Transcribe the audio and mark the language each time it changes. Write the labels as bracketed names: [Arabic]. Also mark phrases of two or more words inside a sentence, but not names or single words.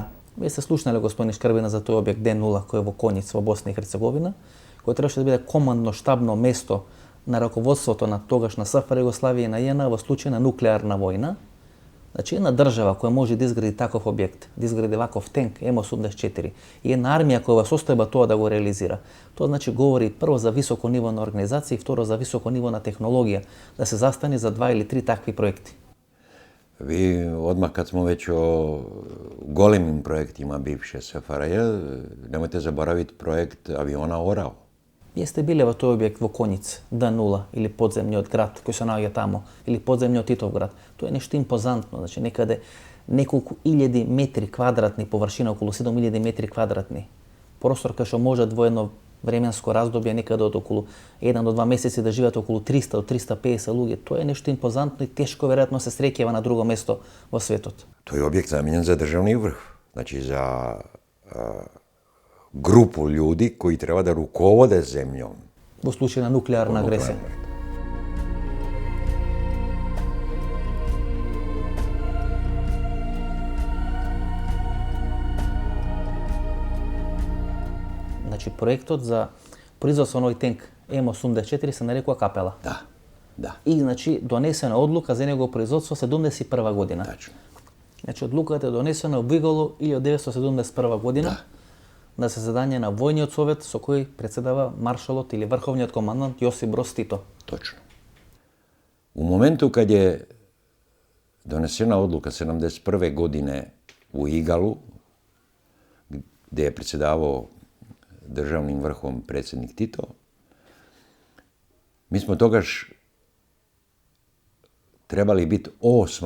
[Macedonian] Вие се слушнале господин Шкрбина за тој објект Д0 кој е во Конис во Босна и Херцеговина, кој требаше да биде командно штабно место на раководството на тогашна СФР Југославија и на JNA во случај на нуклеарна војна. Значи, една држава која може да изгради таков објект, да изгради ваков тенк М84 и една армија која во состојба тоа да го реализира, тоа значи говори прво за високо ниво на организација и второ за високо ниво на технологија, да се застане за 2 или 3 такви проекти. [Croatian] Vi odmah kad smo već o golemim projektima bivše SFRJ, nemojte zaboraviti projekt aviona Orao. [Macedonian] Вие сте биле во тој објект во Кониц, Д0 или подземниот град кој се наоѓа тамо, или подземниот Титов град. Тоа е нешто импозантно, значи некаде неколку илјади метри квадратни површина, околу 7000 метри квадратни. Простор кај што може во едно временско раздобје некаде од околу 1 до 2 месеци да живеат околу 300 до 350 луѓе. Тоа е нешто импозантно и тешко веројатно се среќава на друго место во светот. [Croatian] To je objekt zamijenjen za državni vrh, znači za grupu ljudi koji treba da rukovode zemljom. [Macedonian] Во случај на нуклеарна агресија. Значи, проектот за производство на овој тенк М84 се нарекува Капела. [Croatian] Da, da, [Macedonian] И, значи, донесена одлука за негово производство 71 година. [Croatian] tačno. [Macedonian] Значи, одлуката е донесена во Игало 1971 година на заседание на војниот совет со кој председава маршалот или врховниот командант Јосип Брос Тито. [Croatian] Točno. U momentu kad je donesena odluka 71. godine u Igalu, gdje je predsjedavao državnim vrhom predsjednik Tito, mi smo togaš trebali biti 8.